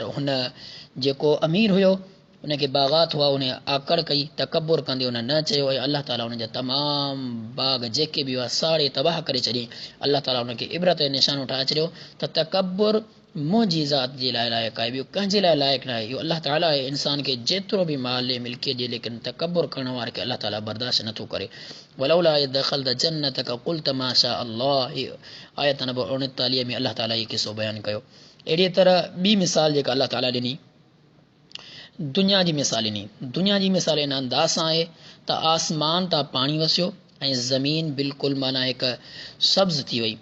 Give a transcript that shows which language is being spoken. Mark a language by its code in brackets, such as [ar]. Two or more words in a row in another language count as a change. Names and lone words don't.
[sd] हुन जेको अमीर हुयो उनखे बाग़ात हुआ, उन आकड़ कई, तकबर कंदे उन न चयो ऐं अल्लाह ताला उनजा तमामु बाग़ जेके बि हुआ साड़े तबाह करे छॾी। अल्लाह ताला उनखे इबरत जो निशानो ठाहे छॾियो त तकबर मुंहिंजी ज़ात जे लाइ लाइक़ु आहे, ॿियो कंहिंजे लाइ लाइक़ु न आहे। इहो अल्लाह ताला आहे। इंसान खे जेतिरो बि माल मिल्कियत जे, लेकिन तकबर करण वारे खे अल्लाह ताला बर्दाश्त नथो करे। [ar] ولولا إذ دخلت جنتك قلت ما شاء الله, [sd] आयत नंबर 39 में अल्लाह ताला इहो किसो बयानु कयो। अहिड़ी तरह ॿी मिसाल जेका अल्लाह ताला ॾिनी, दुनिया जी मिसाल ॾिनी। दुनिया जी मिसाल इन अंदाज़ सां आहे त आसमान तां पाणी वसियो ऐं ज़मीन बिल्कुलु माना हिकु सब्ज़ थी वई।